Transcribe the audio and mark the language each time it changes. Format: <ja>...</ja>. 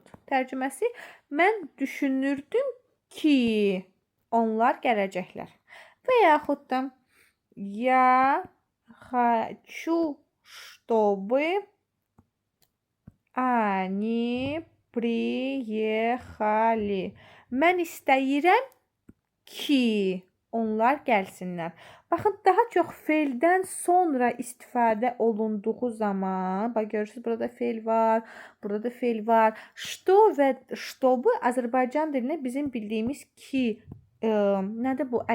<az>Tərcüməsi, mən düşünürdüm ki, onlar gələcəklər. Və yaxud da</az> <ru>я хочу, чтобы они приехали.</ru> <az>Mən istəyirəm ki, onlar gəlsinlər. Baxın, daha çox feildən sonra istifadə olunduğu zaman, bax görürsüz, burada feil var, burada da feil var. Что və чтобы Azərbaycan dilində bizim bildiyimiz ki, nədir bu?</az>